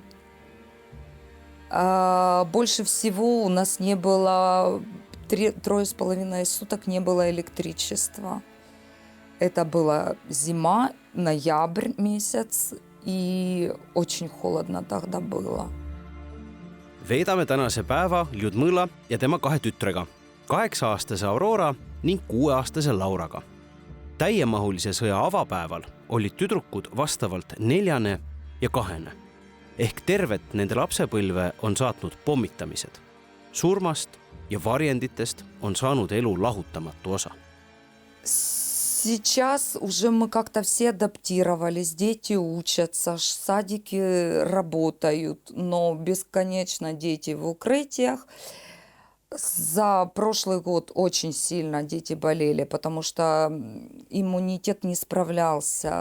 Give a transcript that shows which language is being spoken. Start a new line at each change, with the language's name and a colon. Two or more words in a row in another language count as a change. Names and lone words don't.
Russian: Больше всего у нас не было 3,5 суток не было электричества. Это была зима, ноябрь месяц, и очень холодно тогда было.
Estonian: Veedame tänase päeva Ljudmõla ja tema 2 tütrega, 8-aastase Aurora ning 6-aastase Lauraga. Täiemahulise sõja avapäeval olid tüdrukud vastavalt 4. ja 2. Ehk tervet nende lapsepõlve on saatnud pommitamised. Surmast ja varjenditest on saanud elu lahutamatu osa.
Russian: Сейчас уже мы как-то все адаптировались, дети учатся, садики работают, но бесконечно дети в укрытиях. За прошлый год очень сильно дети болели, потому что иммунитет не справлялся.